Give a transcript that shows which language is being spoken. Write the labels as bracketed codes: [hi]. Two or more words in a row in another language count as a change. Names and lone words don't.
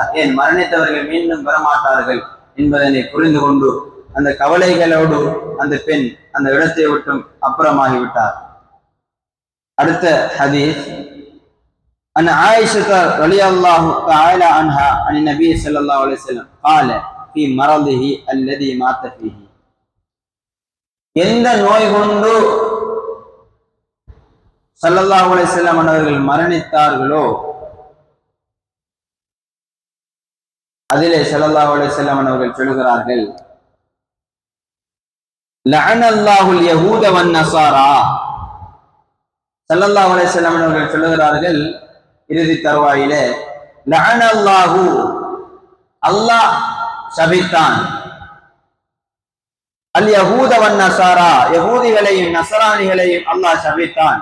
[ta] ஏன் மரணித்தவர்கள் மீண்டும் வரமாட்டார்கள் என்பதனை புரிந்து கொண்டு அந்த கவலைகளோடு அந்த பெண் அந்த இடத்தை விட்டும் அப்புறமாகிவிட்டார். அடுத்த ஹதீஸ் [ar] عن عائشة رضي الله تعالى عنها عن النبي صلى الله عليه وسلم قال في مرضه الذي مات فيه, [ta] எந்த நோய் கொண்டு [ar] صلى الله عليه وسلم [ta] அவர்கள் மரணித்தார்களோ அதிலே [ar] صلى الله عليه وسلم [ta] அவர்கள் சொல்கிறார்கள், [ar] لعن الله اليهود والنصارى, صلى الله عليه وسلم [ta] அவர்கள் சொல்கிறார்கள் இறுதி தருவாயிலே, லஅனல்லாஹு, அல்லாஹ் சபித்தான், [ar] اليهود والنصارى, [ta] யஹூதிகளையும் நஸரானிகளையும் அல்லாஹ் சபித்தான்.